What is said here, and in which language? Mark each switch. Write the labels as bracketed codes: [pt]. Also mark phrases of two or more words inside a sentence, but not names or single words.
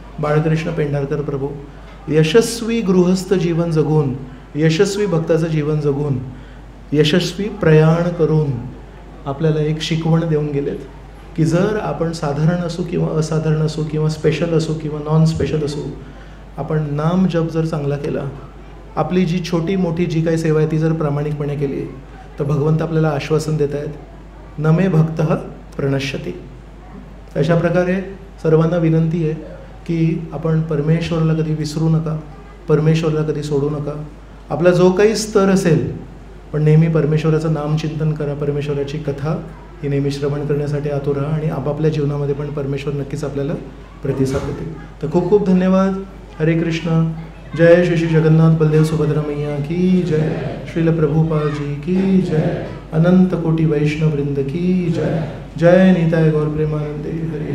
[mr] आपल्या समोरचे बाळकृष्ण पेंढारकर प्रभू यशस्वी गृहस्थ जीवन जगून, यशस्वी भक्ताचं जीवन जगून, यशस्वी प्रयाण करून आपल्याला एक शिकवण देऊन गेलेत की जर आपण साधारण असू किंवा असाधारण असू किंवा स्पेशल असू किंवा [en] non special [mr] असू, आपण नाम जप जर चांगला केला, आपली जी छोटी मोठी जी काही सेवा आहे ती जर प्रामाणिकपणे केली, तर भगवंत आपल्याला आश्वासन देत आहेत, [sa] नमे भक्तः प्रणश्यति. [mr] अशा प्रकारे सर्वांना विनंती आहे की आपण परमेश्वराला कधी विसरू नका, परमेश्वराला कधी सोडू नका. आपला जो काही स्तर असेल, पण नेहमी परमेश्वराचं नामचिंतन करा, परमेश्वराची कथा ही नेहमी श्रवण करण्यासाठी आतुर राहा आणि आपापल्या जीवनामध्ये पण परमेश्वर नक्कीच आपल्याला प्रतिसाद देतील. तर खूप खूप धन्यवाद. [hi] हरे कृष्ण. जय श्री श्री जगन्नाथ बलदेव सुभद्रा मैया की जय. श्रील प्रभुपाद जी की जय. अनंत कोटि वैष्णव वृंद की जय. [bn] জয় নিতাই গৌর প্রেমানন্দে.